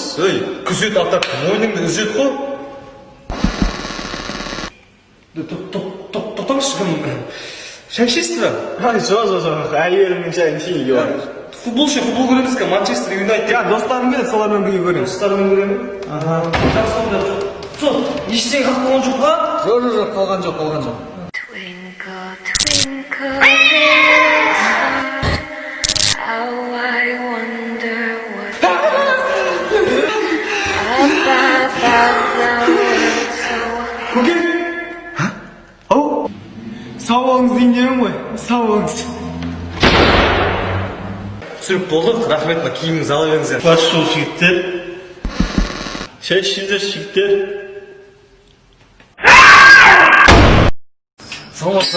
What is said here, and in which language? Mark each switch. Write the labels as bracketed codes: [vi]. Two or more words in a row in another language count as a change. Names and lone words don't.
[kk] Күзет аттап, мойныңды үзет қой. Тоқтаңызшы, шай ішесіз ба? Жоқ, әйелімнің шайын ішейін бар. Футбол көреміз ка, Манчестер Юнайтед. Я, достарым келеді, солармен бірге көремін. Достарымен көремін. Жақсы онда. Сол, ештеңе қалып қалған жоқ па? Жоқ, қалған жоқ. [en] Twinkle, twinkle, little star, how I wonder what about the world so [kk] Көке? Ау? Сауағыңыз дейін демін ғой, сауағыңыз. Түсіріп болды, рахмет, киіміңізді ала беріңіздер. Бас жол жігіттер. Шай ішіңдер, жігіттер. Саламатсың.